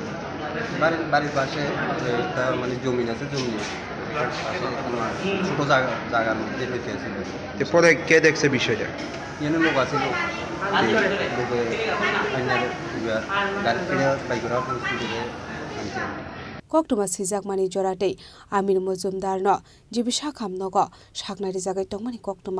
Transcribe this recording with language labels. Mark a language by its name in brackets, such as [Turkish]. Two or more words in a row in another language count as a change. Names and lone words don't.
[Bangla] বাড়ির পাশে একটা মানে জমি আছে, জমি ছোটো জায়গার মধ্যে রেখে আছে। পরে কে দেখছে বিষয়টা? এনে লোক আছে, লোকে গাড়ি করা পরিস্থিতিতে আনছে। [Kok Borok] Koktuma sijak mani jorate Amir Mozumdar no jibisha kham nogo saknari jagai tongmani koktuma.